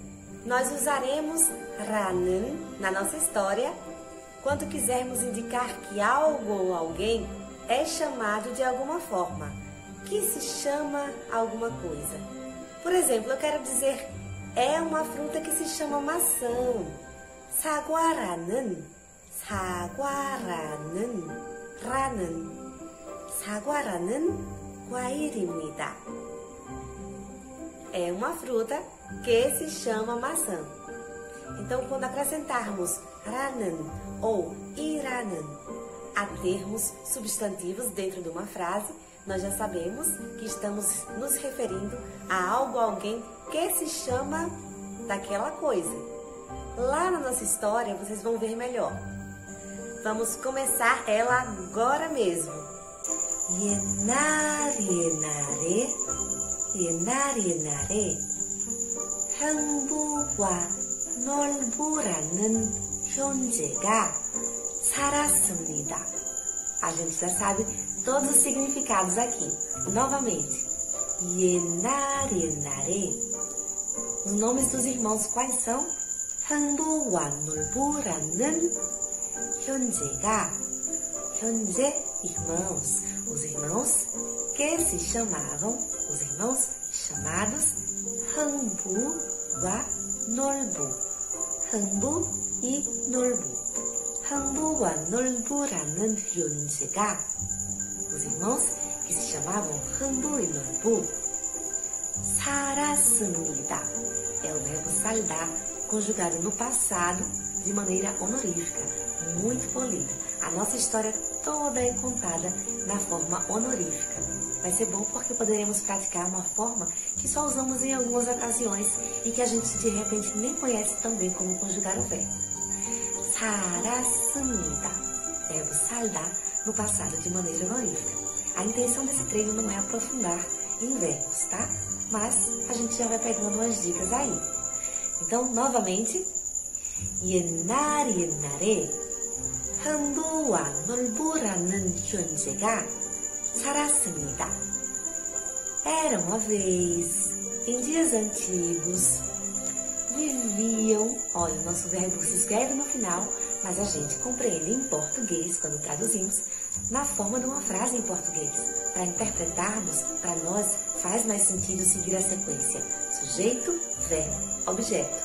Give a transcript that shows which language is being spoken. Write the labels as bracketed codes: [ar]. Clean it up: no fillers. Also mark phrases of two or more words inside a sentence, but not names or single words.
[pt] Nós usaremos ra는 na nossa história quando quisermos indicar que algo ou alguém é chamado de alguma forma, que se chama alguma coisa. Por exemplo, eu quero dizer, é uma fruta que se chama maçã. [ko] 사과라는, 사과라는, 라는, 사과라는 과일입니다. [pt] É uma fruta que se chama maçã. Então, quando acrescentarmos ra는 ou ira는 a termos substantivos dentro de uma frase, nós já sabemos que estamos nos referindo a algo ou alguém que se chama daquela coisa. Lá na nossa história, vocês vão ver melhor. Vamos começar ela agora mesmo. [ko] 옛날 옛날에 옛날 옛날에 흥부와 놀부라는 존재가 살았습니다. [pt] A gente já sabe todos os significados aqui. Novamente. [ko] 옛날 옛날에. [pt] Os nomes dos irmãos quais são? [ko] 흥부와 놀부라는 존재가. 현재, [pt] irmãos. Os irmãos que se chamavam, os irmãos chamados 흥부와 놀부. [ko] 흥부 e 놀부. 흥부와 놀부라는 존재가, [pt] os irmãos que se chamavam 흥부 e 놀부, 살았습니다. É o verbo saldar, conjugado no passado de maneira honorífica, muito polida. A nossa história toda é contada na forma honorífica. Vai ser bom porque poderemos praticar uma forma que só usamos em algumas ocasiões e que a gente de repente nem conhece tão bem como conjugar o verbo. [ko] 살았습니다. [pt] Verbo saldar no passado de maneira honorífica. A intenção desse treino não é aprofundar em verbos, tá? Mas a gente já vai pegando umas dicas aí. Então, novamente, [ko] 옛날 옛날에 흥부와 놀부라는 존재가 살았습니다. [pt] Era uma vez, em dias antigos, viviam, olha, o nosso verbo se escreve no final, mas a gente compreende em português, quando traduzimos, na forma de uma frase em português. Para interpretarmos, para nós, faz mais sentido seguir a sequência sujeito, verbo, objeto.